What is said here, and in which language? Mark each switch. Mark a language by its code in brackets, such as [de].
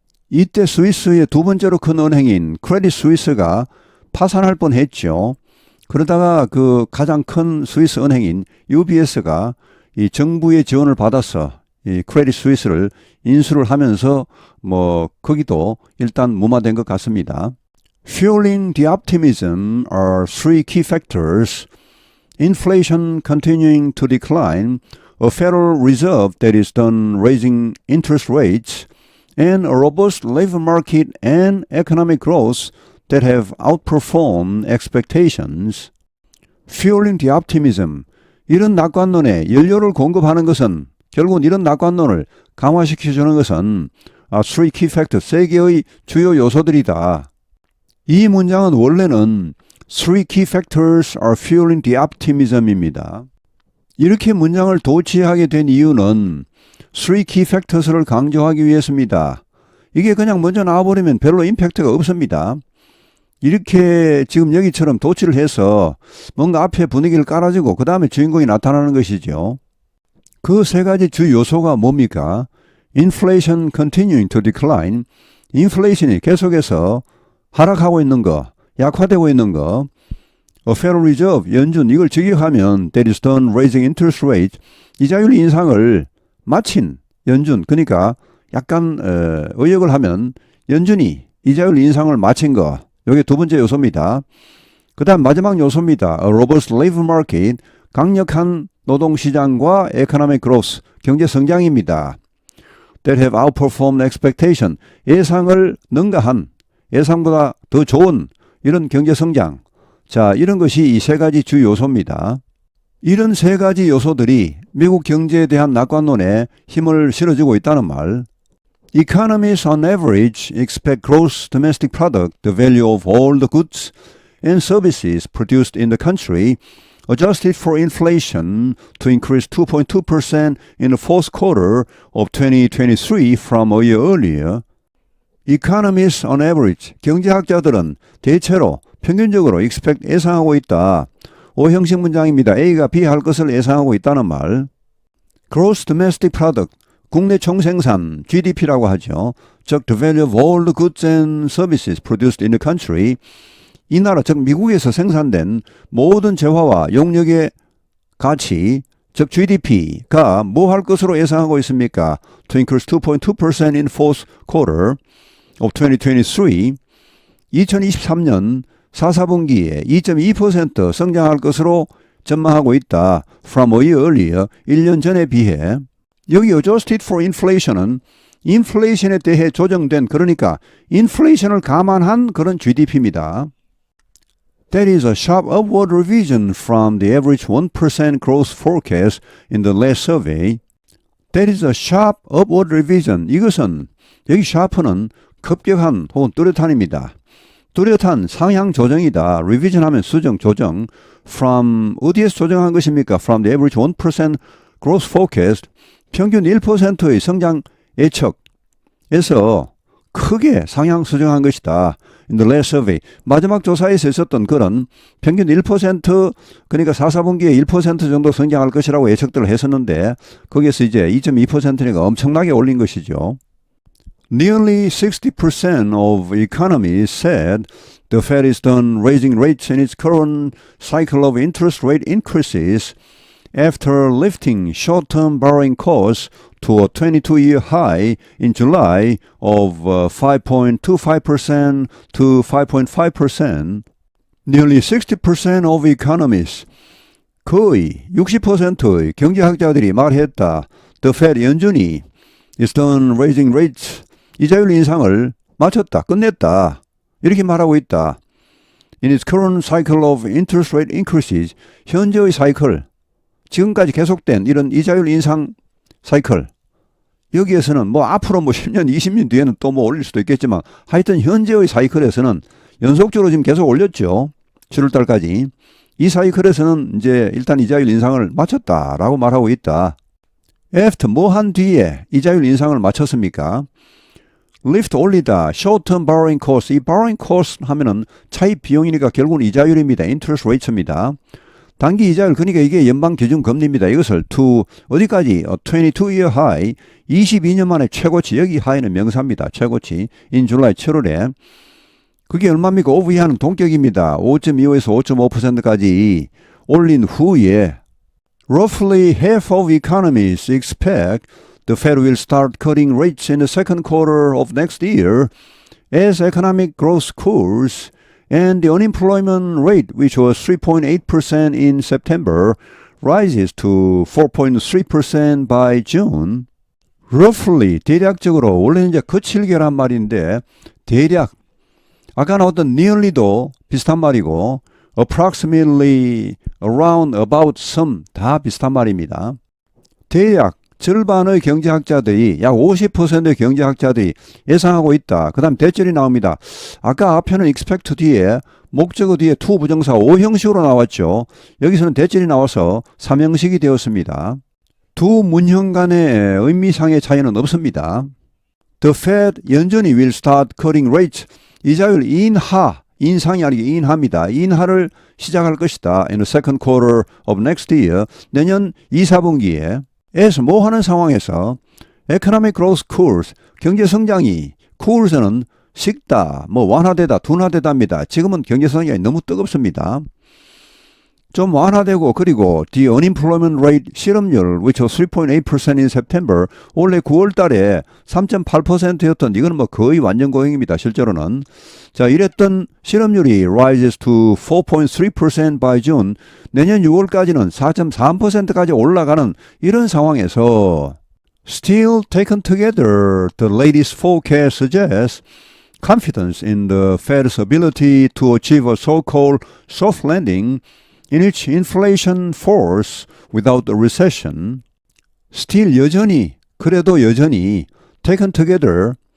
[ko] 이때 스위스의 두 번째로 큰 은행인 크레딧 스위스가 파산할 뻔했죠. 그러다가 그 가장 큰 스위스 은행인 UBS가 이 정부의 지원을 받아서 이 크레딧 스위스를 인수를 하면서 뭐 거기도 일단 무마된 것 같습니다. [en] Fueling the optimism are three key factors. Inflation continuing to decline, a Federal Reserve that is done raising interest rates, and a robust labor market and economic growth that have outperformed expectations. Fueling the optimism. [ko] 이런 낙관론에 연료를 공급하는 것은 결국은 이런 낙관론을 강화시켜주는 것은 [en] three key factors, [ko] 세 개의 주요 요소들이다. 이 문장은 원래는 [en] three key factors are fueling the optimism [ko] 입니다. 이렇게 문장을 도치하게 된 이유는 [en] three key factors [ko] 를 강조하기 위해서입니다. 이게 그냥 먼저 나와버리면 별로 임팩트가 없습니다. 이렇게 지금 여기처럼 도치를 해서 뭔가 앞에 분위기를 깔아주고 그 다음에 주인공이 나타나는 것이죠. 그 세 가지 주 요소가 뭡니까? [en] Inflation continuing to decline. [ko] 인플레이션이 계속해서 하락하고 있는 거, 약화되고 있는 거. [en] A Federal Reserve, [ko] 연준, 이걸 직역하면 [en] that is done raising interest rate. [ko] 이자율 인상을 마친 연준, 그러니까 약간 의역을 하면 연준이 이자율 인상을 마친 거. 이게 두 번째 요소입니다. 그 다음 마지막 요소입니다. [en] A robust labor market, [ko] 강력한 노동시장과 [en] economic growth, [ko] 경제 성장입니다. [en] That have outperformed expectation, [ko] 예상을 능가한, 예상보다 더 좋은 이런 경제 성장. 자, 이런 것이 이 세 가지 주 요소입니다. 이런 세 가지 요소들이 미국 경제에 대한 낙관론에 힘을 실어주고 있다는 말. [en] Economists on average expect gross domestic product, the value of all the goods and services produced in the country, adjusted for inflation, to increase 2.2% in the fourth quarter of 2023 from a year earlier. Economists on average, [ko] 경제학자들은 대체로 평균적으로 expect 예상하고 있다. 오형식 문장입니다. A가 B 할 것을 예상하고 있다는 말. [en] Gross domestic product, [ko] 국내 총생산, GDP라고 하죠. [en] 즉, the value of all the goods and services produced in the country. [ko] 이 나라, 즉 미국에서 생산된 모든 재화와 용역의 가치, 즉 GDP가 뭐 할 것으로 예상하고 있습니까? [en] To increase 2.2% in fourth quarter of 2023. [ko] 2023년 4분기에 2.2% 성장할 것으로 전망하고 있다. [en] From a year earlier, [ko] 1년 전에 비해. 여기 [en] adjusted for inflation [ko] 은 인플레이션에 대해 조정된, 그러니까 인플레이션을 감안한 그런 GDP입니다. [en] That is a sharp upward revision from the average 1% growth forecast in the last survey. That is a sharp upward revision. [ko] 이것은 여기 sharp는 급격한 혹은 뚜렷한입니다. 뚜렷한 상향 조정이다. revision 하면 수정, 조정. From 어디에서 조정한 것입니까? [en] From the average 1% growth forecast. [ko] 평균 1%의 성장 예측에서 크게 상향 수정한 것이다. [en] In the last survey. [ko] 마지막 조사에서 있었던 그런 평균 1% 그러니까 4분기에 1% 정도 성장할 것이라고 예측들을 했었는데 거기에서 이제 2.2%니까 엄청나게 올린 것이죠. [en] Nearly 60% of economists said the Fed is done raising rates in its current cycle of interest rate increases after lifting short-term borrowing costs to a 22-year high in July of 5.25% to 5.5%. Nearly 60% of economists, [ko] 거의 60%의 경제학자들이 말했다. [en] The Fed 연준이 is done raising rates. [ko] 이자율 인상을 마쳤다, 끝냈다. 이렇게 말하고 있다. [en] In its current cycle of interest rate increases, [ko] 현재의 사이클, 지금까지 계속된 이런 이자율 인상 사이클, 여기에서는 뭐 앞으로 뭐 10년, 20년 뒤에는 또 뭐 올릴 수도 있겠지만 하여튼 현재의 사이클에서는 연속적으로 지금 계속 올렸죠. 7월달까지. 이 사이클에서는 이제 일단 이자율 인상을 마쳤다라고 말하고 있다. After 뭐 한 뒤에 이자율 인상을 마쳤습니까? [en] Lift 올리다, short-term borrowing cost. [ko] 이 borrowing cost 하면은 차입 비용이니까 결국은 이자율입니다. [en] interest rates입니다. [ko] 단기 이자율, 그러니까 이게 연방 기준 금리입니다. 이것을 to 어디까지? 22-year high, 22년 만에 최고치. 여기 high는 명사입니다. 최고치. in July 7월에. 그게 얼마입니까? OV하는 동격입니다. 5.25에서 5.5%까지 올린 후에 [en] roughly half of economists expect the Fed will start cutting rates in the second quarter of next year as economic growth cools and the unemployment rate, which was 3.8% in September, rises to 4.3% by June. [ko] Roughly, 대략적으로, 원래는 이제 거칠게란 말인데, 대략, 아까 나왔던 nearly도 비슷한 말이고, approximately, around, about, some, 다 비슷한 말입니다. 대략, 절반의 경제학자들이 약 50%의 경제학자들이 예상하고 있다. 그 다음 대절이 나옵니다. 아까 앞에는 expect 뒤에 목적어 뒤에 to 부정사 5형식으로 나왔죠. 여기서는 대절이 나와서 3형식이 되었습니다. 두 문형 간의 의미상의 차이는 없습니다. [en] The Fed 연준이 will start cutting rates. [ko] 이자율 인상이 아니고 인하입니다. 인하를 시작할 것이다. [en] In the second quarter of next year. [ko] 내년 2, 4분기에 에서 뭐 하는 상황에서 [en] economic growth cools, [ko] 경제 성장이 cools는 식다, 뭐 완화되다, 둔화되다입니다. 지금은 경제 성장이 너무 뜨겁습니다. 좀 완화되고 그리고 [en] the unemployment rate [ko] 실업률 [en] which was 3.8% in September [ko] 원래 9월 달에 3.8%였던 이거는 뭐 거의 완전 고용입니다. 실제로는. 자, 이랬던 실업률이 [en] rises to 4.3% by June [ko] 내년 6월까지는 4.3%까지 올라가는 이런 상황에서 [en] still taken together the latest forecast suggests confidence in the Fed's ability to achieve a so-called soft landing in its inflation force without a recession, still [ko] 여전히, 그래도 여전히 [en] taken together,